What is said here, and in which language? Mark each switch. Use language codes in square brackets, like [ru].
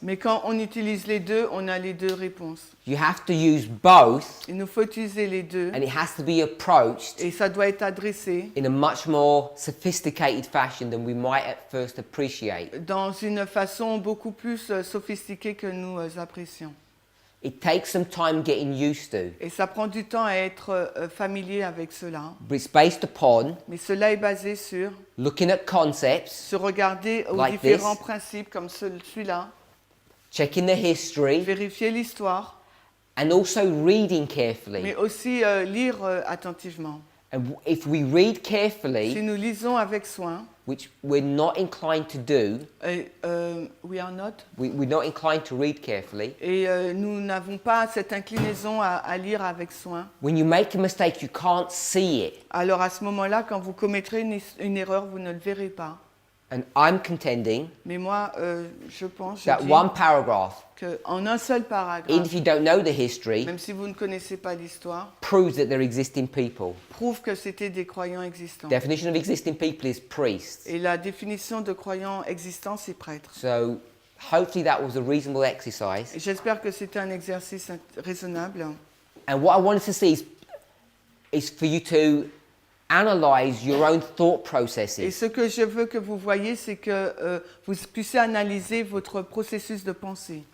[fr] Mais quand on utilise les deux, on a les deux réponses. [en] you have to use both [fr] Il nous faut utiliser les deux [en] and it has to be approached [fr] et ça doit être adressé [en] in a much more sophisticated fashion than we might at first appreciate. [fr] dans une façon beaucoup plus sophistiquée que nous apprécions. [en] It takes some time getting used to, [fr] Et ça prend du temps à être familier avec cela. [en] but it's based upon [fr] Mais cela est basé sur [en] looking at concepts, [fr] se regarder aux [en] Like [fr] différents [en] this. [fr] principes comme celui-là, [en] checking the history, [fr] vérifier l'histoire, [en] and also reading carefully. [fr] mais aussi lire attentivement. [en] And if we read [fr] Si [en] carefully, [fr] nous lisons avec soin, [en] which we're not inclined to do, we are not, we're not inclined to read carefully. [fr] et nous n'avons pas cette inclinaison à lire avec soin. [en] When you make a mistake, you can't see it. [fr] Alors à ce moment-là, quand vous commettrez une erreur, vous ne le verrez pas. [en] And I'm contending [fr] Mais moi, je pense, je [en] that [fr] dis [en] one paragraph, [fr] qu'en un seul [en] even [fr] paragraphe, [en] if you don't know the history, [fr] même si vous ne connaissez pas l'histoire, [en] proves that they're existing people. [fr] prouve que c'était des croyants existants. [en] Definition of existing people is priests. [fr] Et la définition de croyants existants, c'est prêtre. [en] So hopefully that was a reasonable exercise. [fr] Et j'espère que c'était un exercice raisonnable. [en] And what I wanted to see is for you to analyze your own thought [fr] Et [en] processes. [fr] ce que je veux que vous voyez, c'est que vous puissiez analyser votre processus de pensée.